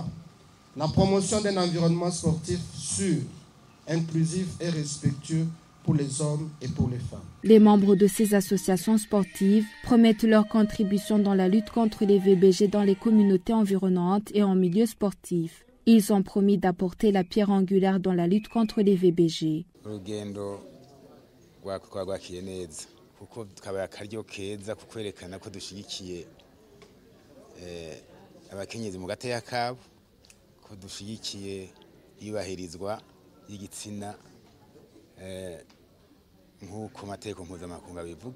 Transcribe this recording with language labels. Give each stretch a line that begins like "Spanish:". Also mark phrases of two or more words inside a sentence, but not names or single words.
French: La promotion d'un environnement sportif sûr, inclusif et respectueux pour les hommes et pour les femmes. Les membres de ces associations sportives promettent leur contribution dans la lutte contre les VBG dans les communautés environnantes et en milieu sportif. Ils ont promis d'apporter la pierre angulaire dans la lutte contre les VBG.
Rundi: Urugendo rwakiye neza kuko kabaye akaryo keza kukwerekana ko dushigikiye abakenyezi mu gateya kabo, ko dushigikiye yubahirizwa y'igitsina nk'uko amategeko mpuzamakungu bivuga.